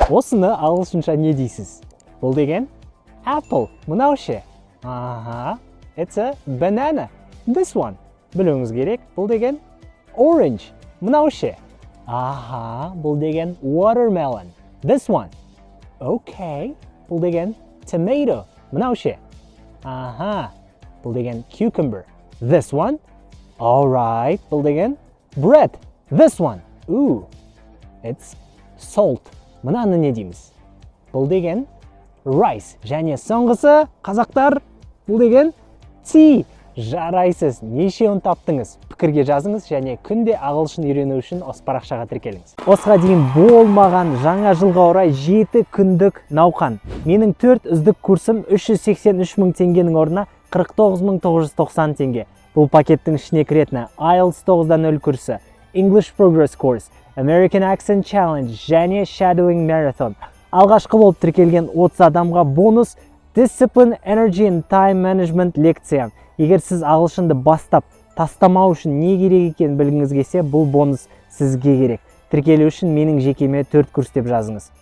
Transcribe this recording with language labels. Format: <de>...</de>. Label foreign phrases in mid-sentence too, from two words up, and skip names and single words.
<kk>Осыны ағылшынша не дейсіз? Бұл деген apple. Мынау ше. Аха.</kk> <en>It's a banana. This one.</en> <kk>Білуіңіз керек. Бұл деген orange. Мынау ше. Аха. Бұл деген watermelon.</kk> <en>This one.</en> <kk>Okay. Бұл деген tomato. Мынау ше. Аха. Бұл деген cucumber.</kk> <en>This one. Alright.</en> <kk>Бұл деген</kk> <en>bread. This one. Ooh. It's salt.</en> <kk>Мынаны не дейміз? Бұл деген rice. Және соңғысы, қазақтар, бұл деген tea. Жарайсыз. Нешеуін таптыңыз? Пікірге жазыңыз және күнде ағылшын үйрену үшін осы парақшаға тіркеліңіз. Осыға дейін болмаған жаңа жылға орай 7 күндік науқан. Менің 4 үздік курсым 383 мың теңгенің орнына 49.990 теңге. Бұл пакеттің ішіне кіретіні IELTS 9-0 курсы, English Progress Course, American Accent Challenge және Shadowing Marathon. Алғашқы болып тіркелген 30 адамға бонус Discipline, Energy and Time Management лекциям. Егер сіз ағылшынды бастап тастамау үшін не керек екенін білгіңіз келсе, бұл бонус сізге керек. Тіркелу үшін менің жекеме 4 курс деп жазыңыз.</kk>